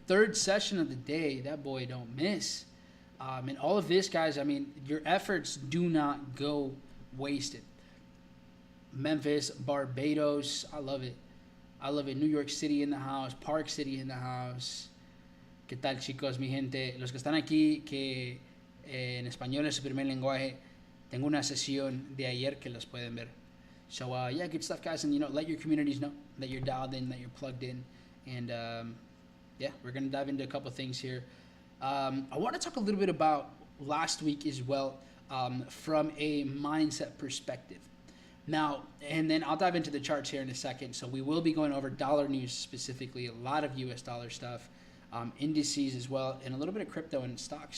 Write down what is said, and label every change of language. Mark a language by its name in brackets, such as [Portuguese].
[English] 3rd session of the day. That boy don't miss. And all of this, guys, I mean, your efforts do not go wasted. Memphis, Barbados. I love it. New York City in the house. Park City in the house. [Spanish] ¿Qué tal, chicos, mi gente? Los que están aquí, que en español es su primer lenguaje, tengo una sesión de ayer que los pueden ver. [English] So, yeah, good stuff, guys. And, let your communities know that you're dialed in, that you're plugged in. And, yeah, we're going to dive into a couple things here. I want to talk a little bit about last week as well, from a mindset perspective. Now, and then I'll dive into the charts here in a second. So we will be going over dollar news specifically, a lot of US dollar stuff, indices as well, and a little bit of crypto and stocks.